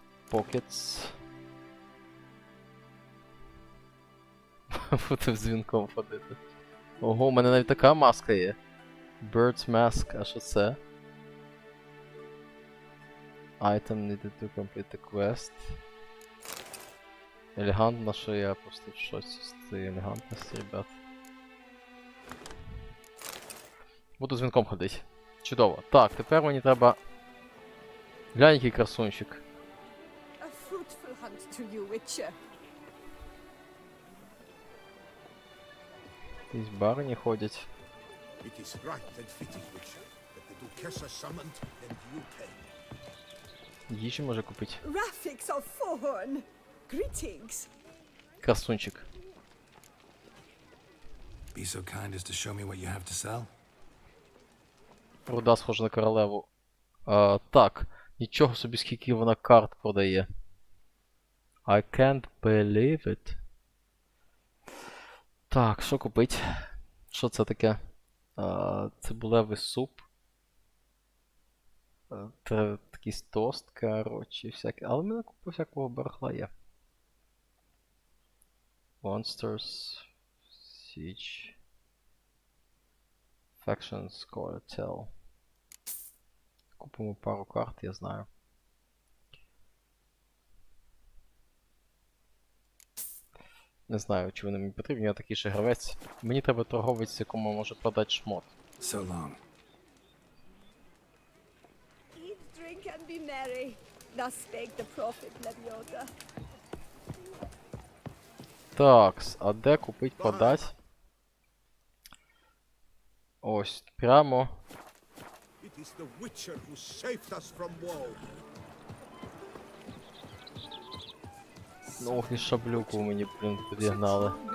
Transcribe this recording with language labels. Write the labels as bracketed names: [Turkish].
[English] Pockets. [Ukrainian] Буду з вінком ходити. Ого, у мене навіть така маска є. Bird's Mask, а що це? [English] Item needed to complete the quest. [Ukrainian] Елегантно, що я просто в шоці з цієї елегантності, ребят. Буду з вінком ходити. Чудово. Так, тепер мені треба... Глянь, який красунчик. [English] A fruitful hunt to you, Witcher. [Ukrainian] Якісь барині ходять. [English] It is right and fitting, Witcher, that the Duchessa summoned and you came. [Ukrainian] Їжі може купити. [English] Rafix of Fohorn! Greetings! [Ukrainian] Красунчик. [English] Be so kind as to show me what you have to sell? [Ukrainian] Руда схожа на королеву. Так, нічого собі скільки вона карт продає. [English] I can't believe it. [Ukrainian] Так, що купить? Що це таке? Цибулевий суп. Такий тост, коротше, всяке. Але в мене купа всякого барахла є. [English] Monsters, Siege, Factions, Cartel. [Ukrainian] Купимо пару карт, я знаю. Не знаю, чи вони мені потрібні, я такий ще гравець. Мені треба торговець, якому може продати шмот. [English] So long. Eat, drink, and be merry. Thus spake the prophet Leviosa. [Ukrainian] Такс, а де купить, подать? Ось, прямо. [English] It is the Witcher who saved us from woe. [Ukrainian] Ну, ох, і шаблюку мені, блін, підігнали.